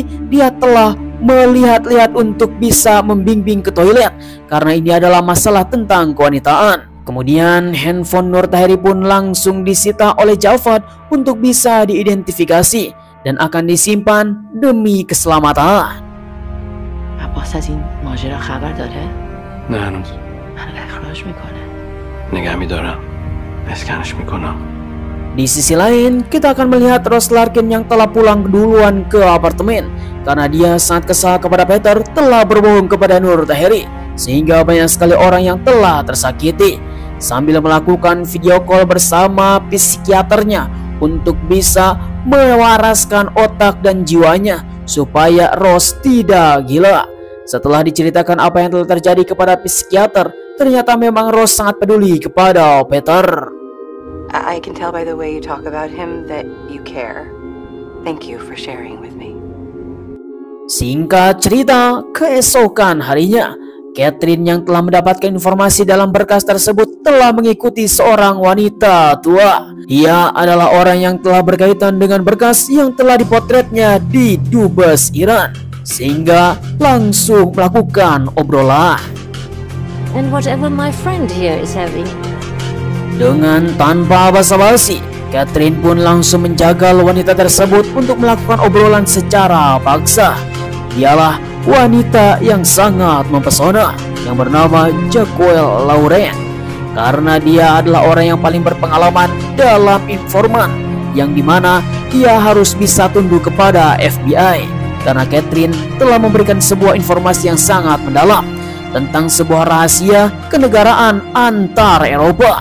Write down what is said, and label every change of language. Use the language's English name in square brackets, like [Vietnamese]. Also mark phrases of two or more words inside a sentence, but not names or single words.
[Indonesian] Dia telah melihat-lihat untuk bisa membimbing ke toilet karena ini adalah masalah tentang kewanitaan. Kemudian handphone Nur Tahiri pun langsung disita oleh Javad untuk bisa diidentifikasi dan akan disimpan demi keselamatan. [Persian] عباس از این ماجرا خبر داره؟ نه هنوز. اخراج میکنه. نگه میدارم. اسکنش میکنم. [Indonesian] Di sisi lain, kita akan melihat Rose Larkin yang telah pulang duluan ke apartemen karena dia sangat kesal kepada Peter telah berbohong kepada Nur Tahiri sehingga banyak sekali orang yang telah tersakiti, sambil melakukan [English] video call [Indonesian] bersama psikiaternya untuk bisa mewaraskan otak dan jiwanya supaya Rose tidak gila. Setelah diceritakan apa yang telah terjadi kepada psikiater, ternyata memang Rose sangat peduli kepada Peter. [English] I can tell by the way you talk about him that you care. Thank you for sharing with me. [Indonesian] Singkat cerita, keesokan harinya, Catherine yang telah mendapatkan informasi dalam berkas tersebut telah mengikuti seorang wanita tua. Dia adalah orang yang telah berkaitan dengan berkas yang telah dipotretnya di dubes Iran, sehingga langsung melakukan obrolan. [English] And whatever my friend here is having. [Indonesian] Dengan tanpa basa-basi, Catherine pun langsung menjagal wanita tersebut untuk melakukan obrolan secara paksa. Dialah wanita yang sangat mempesona yang bernama Jacquel Lauren, karena dia adalah orang yang paling berpengalaman dalam informan, yang dimana dia harus bisa tunduk kepada FBI karena Catherine telah memberikan sebuah informasi yang sangat mendalam tentang sebuah rahasia kenegaraan antar Eropa.